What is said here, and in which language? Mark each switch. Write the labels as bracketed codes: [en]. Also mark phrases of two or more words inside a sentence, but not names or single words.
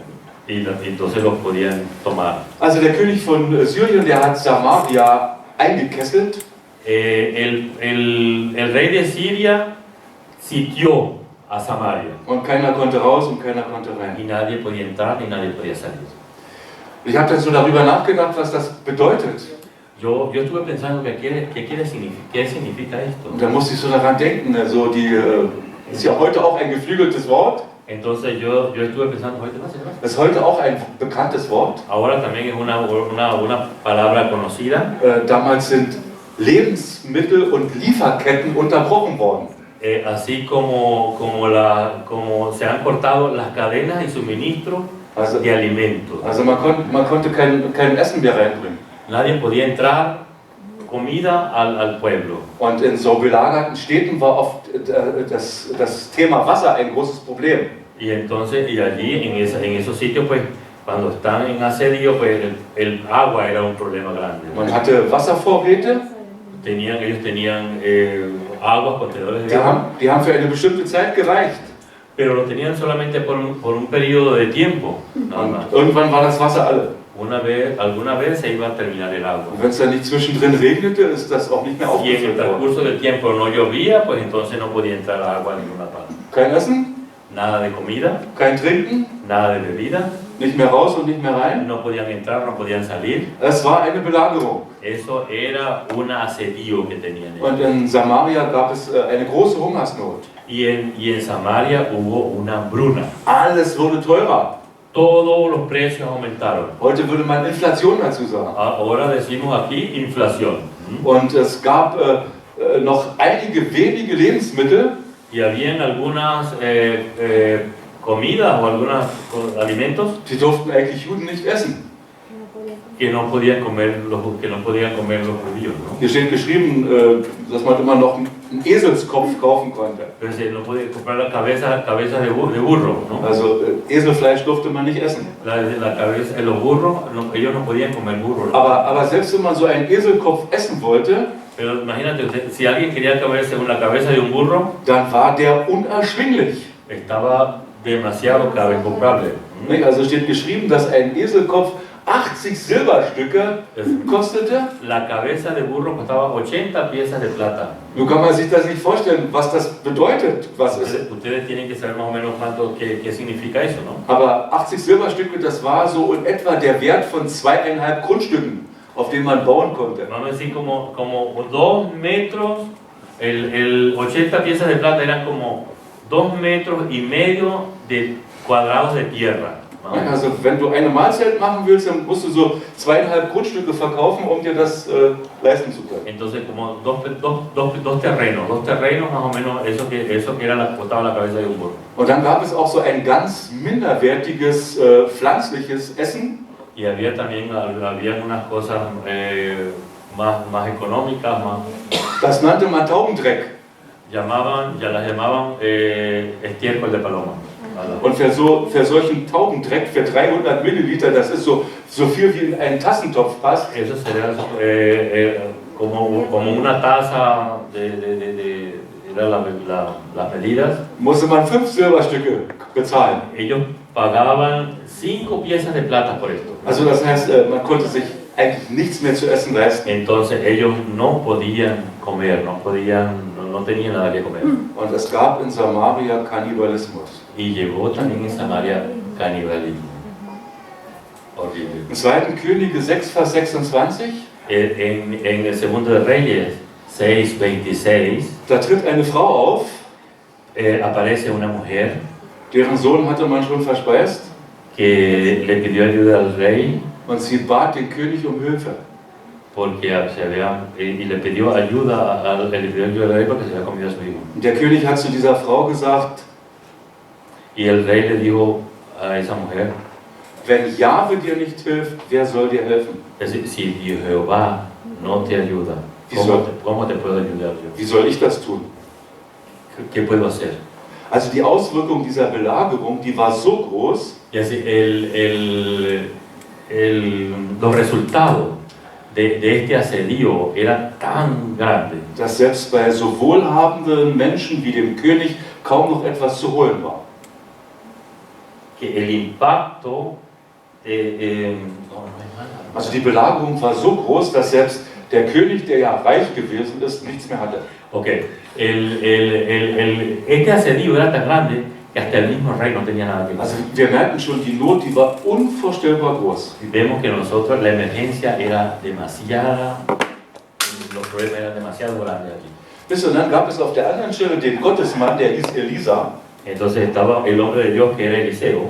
[es] Y entonces los podían tomar. [de] Also der König von Syrien, der hat Samaria eingekesselt. [es] El rey de Siria sitió a Samaria [de] Und keiner konnte raus und keiner konnte rein. [es] y nadie podía entrar ni nadie podía salir. [de] Ich habe dann so darüber nachgedacht, was das bedeutet. [es] Yo estuve pensando qué significa esto. [de] Und da musste ich so daran denken, also ist ja heute auch ein geflügeltes Wort. [es] Entonces yo estuve pensando, ¿no? [de] Das ist heute auch ein bekanntes Wort. [es] Ahora también es una palabra conocida. [de] Damals sind Lebensmittel und Lieferketten unterbrochen worden. [es] Así como se han cortado las cadenas y suministro de alimentos. [de] Also man konnte kein Essen mehr reinbringen. [es] Nadie podía entrar comida al pueblo. [de] Und in so belagerten Städten war oft das Thema Wasser ein großes Problem. [es] Y entonces, y allí en esos sitios, pues, cuando están en asedio, pues el agua era un problema grande. [de] Man hatte Wasservorräte. [es] Ellos tenían aguas, contenedores de agua. [de] Die haben für eine bestimmte Zeit gereicht. [es] Pero lo tenían solamente por un periodo de tiempo. Nada más. [de] Und irgendwann war das Wasser alle. [es] Alguna vez se iba a terminar el agua. [de] Und wenn es dann nicht zwischendrin regnete, ist das auch nicht mehr [es] Y en el [de] aufgefüllt worden. [es] transcurso del tiempo no llovía, pues entonces no podía entrar agua a ninguna parte. [de] Kein Essen, [es] Nada de comida, [de] kein Trinken, [es] nada de bebida, [de] nicht mehr raus und nicht mehr rein. [es] no podían entrar, no podían salir. [de] Es war eine Belagerung. [es] Eso era un asedio que tenían ellos. [de] Und in Samaria gab es eine große Hungersnot. [es] Y en Samaria hubo una hambruna. [de] Alles wurde teurer. [es] Todos los precios aumentaron. [de] Heute würde man Inflation dazu sagen. [es] Ahora decimos aquí inflación. [de] Und es gab noch einige wenige Lebensmittel, [es] Y habían algunas comidas o algunos alimentos [de] die durften eigentlich Juden nicht essen. [es] que no podían comer los judíos, ¿no? [de] Hier steht geschrieben, dass man immer noch einen Eselskopf kaufen konnte. [es] Entonces no podían comprar la cabeza de burro, ¿no? [de] Also Eselfleisch durfte man nicht essen. [es] La cabeza, los burros, ellos no podían comer burro, ¿no? [de] Aber selbst wenn man so einen Eselkopf essen wollte, [es] Pero imagínate usted, si alguien quería comerse la cabeza de un burro, [de] dann war der unerschwinglich. [es] estaba demasiado caro, incomprable. [de] Nicht? Also steht geschrieben, dass ein Eselkopf 80 Silberstücke kostete. [es] La cabeza de burro costaba 80 piezas de plata. [de] Nun kann man sich das nicht vorstellen, was das bedeutet. Was ist. [es] Ustedes tienen que saber más o menos qué significa eso, ¿no? [de] Aber 80 Silberstücke, das war so in etwa der Wert von 2,5 Grundstücken, auf denen man bauen konnte. [es] Vamos a decir como 2 metros, el 80 piezas de plata eran como 2,5 metros de cuadrados de tierra. ¿No? [de] Also wenn du eine Mahlzeit machen willst, dann musst du so 2,5 Grundstücke verkaufen, um dir das leisten zu können. [es] Entonces como dos terrenos más o menos, eso que era costaba la cabeza de un burro. [de] Und dann gab es auch so ein ganz minderwertiges pflanzliches Essen. [es] Y había también unas cosas más económicas, [de] Das nannte man Taubendreck. [es] ya las llamaban estiércol de paloma. [de] Und für solchen Taubendreck, für 300 Milliliter, das ist so viel wie in einen Tassentopf passt. [es] Eso sería como una taza era las medidas. [de] Musste man 5 Silberstücke bezahlen. [es] Ellos pagaban 5 piezas de plata por esto. [de] Also das heißt, man konnte sich eigentlich nichts mehr zu essen leisten. [es] Entonces ellos no podían comer, no tenían nada que comer. [de] Und es gab in Samaria Kannibalismus. [es] Y llegó también en Samaria canibalismo. Horrible. [de] Im 2. Könige 6, Vers 26, [es] En el segundo de Reyes 6:26 [de] da tritt eine Frau auf, [es] aparece una mujer [de] deren Sohn hatte man schon verspeist, [es] que le pidió ayuda al rey [de] und sie bat den König um Hilfe. [es] porque y le pidió ayuda al rey porque se había comido a su hijo. [de] Und der König hat zu dieser Frau gesagt, [es] Y el rey le dijo a esa mujer, [de] wenn Jahwe dir nicht hilft, wer soll dir helfen? [es] es decir, si Jehová no te ayuda, ¿cómo te puedo ayudar yo? [de] Wie soll ich das tun? [es] ¿Qué puedo hacer? [de] Also die Auswirkung dieser Belagerung, die war so groß, [es] Y así, los resultados de este asedio eran tan grandes [de] dass selbst bei so wohlhabenden Menschen wie dem König kaum noch etwas zu holen war. [es] que el impacto [de] Also die Belagerung war so groß, dass selbst der König, der ja reich gewesen ist, nichts mehr hatte. [es] okay, este asedio era tan grande que hasta el mismo rey no tenía nada que [de] Also [es] hacer. [de] wir merken schon, die Not, die war unvorstellbar groß. [es] Vemos que nosotros la emergencia era demasiada, los problemas eran demasiado grandes aquí. [de] Bis und dann gab es auf der anderen Stelle den Gottesmann, der hieß Elisa. [es] Entonces estaba el hombre de Dios que era Eliseo.